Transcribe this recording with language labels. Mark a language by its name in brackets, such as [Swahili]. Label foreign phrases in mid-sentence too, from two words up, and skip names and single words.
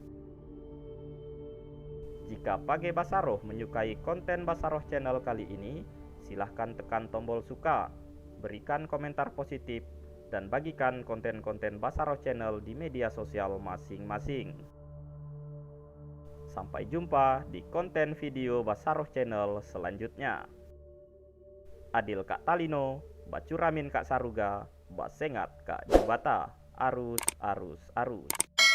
[Indonesian] Jika Page Basaro menyukai konten Basaro Channel kali ini, silahkan tekan tombol suka, berikan komentar positif, dan bagikan konten-konten Basaro Channel di media sosial masing-masing. Sampai jumpa di konten video Basaro Channel selanjutnya. [Kendayan] adil Kak Talino, bacuramin Kak Saruga, basengat Kak Jubata, arus arus arus.